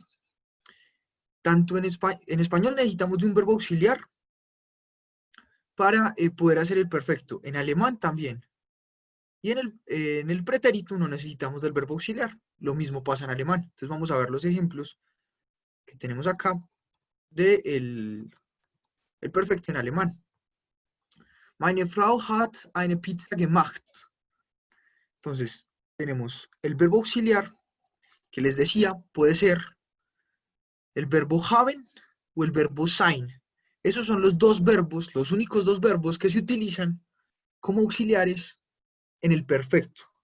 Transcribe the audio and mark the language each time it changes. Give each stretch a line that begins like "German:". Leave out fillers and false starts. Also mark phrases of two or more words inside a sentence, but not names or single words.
Spanish: Tanto en español necesitamos de un verbo auxiliar para poder hacer el perfecto. En alemán también. Y en el pretérito no necesitamos del verbo auxiliar. Lo mismo pasa en alemán. Entonces vamos a ver los ejemplos que tenemos acá de el perfecto en alemán.
German: Meine Frau hat eine Pizza gemacht.
Spanish: Entonces tenemos el verbo auxiliar que les decía puede ser el verbo haben o el verbo sein. Esos son los dos verbos, los únicos dos verbos que se utilizan como auxiliares en el perfecto.